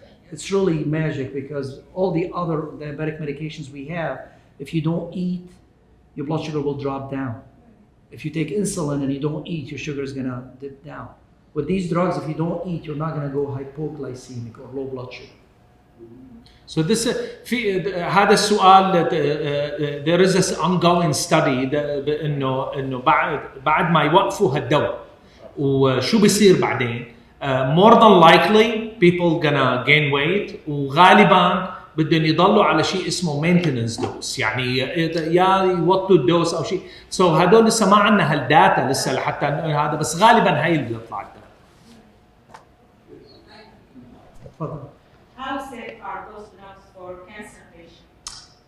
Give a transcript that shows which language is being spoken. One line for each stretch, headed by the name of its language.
English: It's really magic because all the other diabetic medications we have, if you don't eat, your blood sugar will drop down. If you take insulin and you don't eat, your sugar is going to dip down. With these drugs, if you don't eat, you're not going to go hypoglycemic or low blood sugar. So
Arabic: this هذا السؤال
English: there is this ongoing study
Arabic: انه بعد ما يوقفوا هالدواء وشو بيصير بعدين
English: more than likely people gonna gain weight
Arabic: وغالبا بدهم يضلوا على شيء اسمه maintenance dose يعني يا يوطوا الدوز او شيء so هدول لسه ما عندنا هالداتا لسه لحتى هذا بس غالبا هي اللي بيطلع الداتا. تفضل.
English: How safe are those drugs for cancer patients?